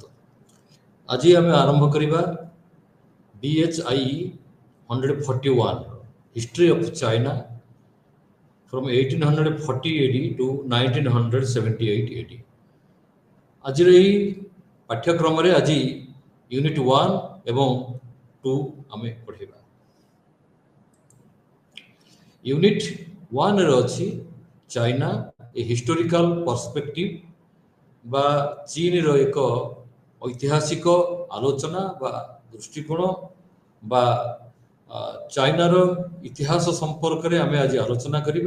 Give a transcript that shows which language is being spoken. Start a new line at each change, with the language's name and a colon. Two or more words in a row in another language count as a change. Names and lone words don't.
Odia: ଆଜି ଆମେ ଆରମ୍ଭ କରିବା BHI 141
English: History of China from 1840 AD to 1978 AD।
Odia: ଆଜିର ଏହି ପାଠ୍ୟକ୍ରମରେ ଆଜି ୟୁନିଟ୍ 1 ଏବଂ 2 ଆମେ ପଢ଼ିବା। ୟୁନିଟ 1 ରେ ଅଛି ଚାଇନା ଏ ହିଷ୍ଟୋରିକାଲ ପର୍ସପେକ୍ଟିଭ ବା ଚୀନ ର ଏକ ଐତିହାସିକ ଆଲୋଚନା ବା ଦୃଷ୍ଟିକୋଣ ବା ଚାଇନା ର ଇତିହାସ ସମ୍ପର୍କ ରେ ଆମେ ଆଜି ଆଲୋଚନା କରିବା।